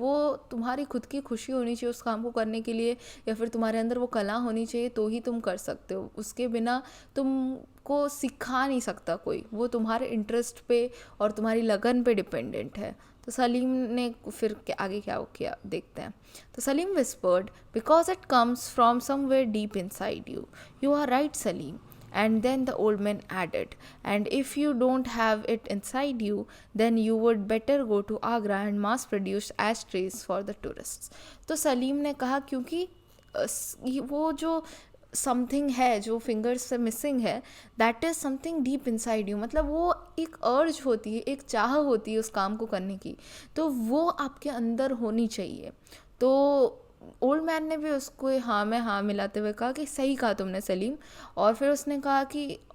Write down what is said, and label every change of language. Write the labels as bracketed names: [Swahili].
[Hindi] वो तुम्हारी खुद की खुशी होनी चाहिए उस काम को करने के लिए, या फिर तुम्हारे अंदर वो कला होनी चाहिए, तो ही तुम कर सकते हो. उसके बिना तुमको सिखा नहीं सकता कोई. वो तुम्हारे इंटरेस्ट पे और तुम्हारी लगन पे डिपेंडेंट है. तो सलीम ने फिर आगे क्या किया देखते हैं. [English] तो Salim whispered, "Because it comes from somewhere deep inside you. You are right, Salim." And then the old man added, "And if you don't have it inside you, then you would better go to Agra and mass produce ashtrays for the tourists." [Hindi] तो सलीम ने कहा क्योंकि वो जो something है जो fingers से missing है, [English] That is something deep inside you. [Hindi] मतलब वो एक अर्ज होती है, एक चाह होती है उस काम को करने की, तो वो आपके अंदर होनी चाहिए. तो ओल्ड मैन ने भी उसको हाँ में हाँ मिलाते हुए कहा कि सही कहा तुमने सलीम. और फिर उसने कहा कि